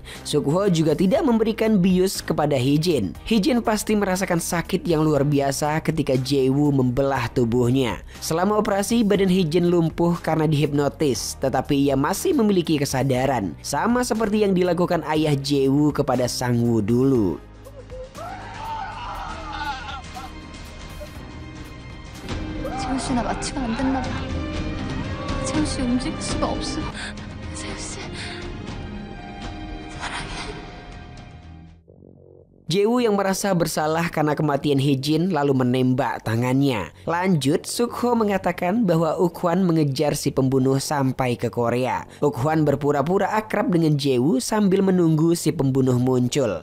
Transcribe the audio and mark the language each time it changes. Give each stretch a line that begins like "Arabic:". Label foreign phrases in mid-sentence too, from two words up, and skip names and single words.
Indonesian: Suk-ho juga tidak memberikan bius kepada Hye-jin. Hye-jin pasti merasakan sakit yang luar biasa ketika Jae-woo membelah tubuhnya. Selama operasi, badan Hye-jin lumpuh karena dihipnotis, tetapi ia masih memiliki kesadaran, sama seperti yang dilakukan ayah Jae-woo kepada Sang-woo dulu.
Korean: 재훈 씨 나 마취가 안 됐나 봐. 재훈 씨 움직일 수가 없어. 재훈 씨.
Indonesian: Jae-woo yang merasa bersalah karena kematian Hye-jin lalu menembak tangannya. Lanjut, Suk-ho mengatakan bahwa Ukwon mengejar si pembunuh sampai ke Korea. Ukwon berpura-pura akrab dengan Jae-woo sambil menunggu si pembunuh muncul.